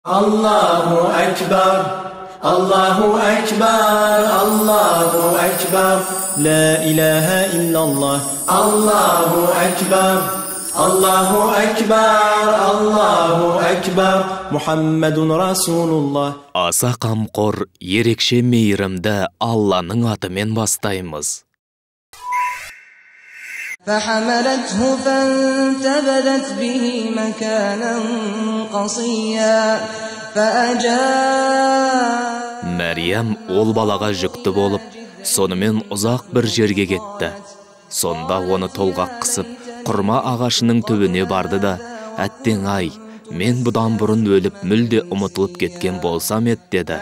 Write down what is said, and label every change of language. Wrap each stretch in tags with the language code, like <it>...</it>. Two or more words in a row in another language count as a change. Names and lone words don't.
<ar>الله أكبر الله أكبر الله أكبر. لا إله إلا الله. الله أكبر الله أكبر الله أكبر. محمد رسول الله.</ar> <kk>Аса қамқор, ерекше мейірімді Алланың атымен бастаймыз.</kk> <ar>فحملته فانتبذت به مكانا قصيا</ar> <kk>Мәриям ол балаға жүкті болып, сонымен ұзақ бір жерге кетті. Сонда оны толғақ қысып, құрма ағашының түбіне барды да, әттең ай, мен бұдан бұрын өліп мүлде ұмытылып кеткен болсам ет деді.</kk>